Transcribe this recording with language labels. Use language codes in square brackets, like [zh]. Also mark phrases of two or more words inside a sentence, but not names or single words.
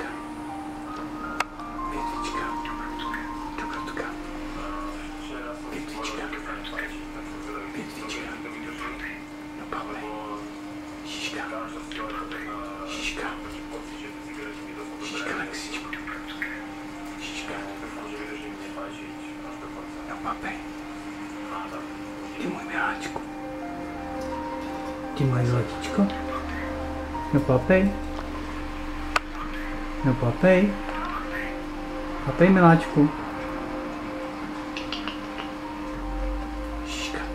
[cs] Větvička. Do prudka. Větvička. Větvička. No papej. Šiška. Šiška. Šiška, Alexičku. Šiška. No papej. Ty můj miláčku. Ty moje zlatíčko. No papej. No papej. Papej, miláčku. Šiška.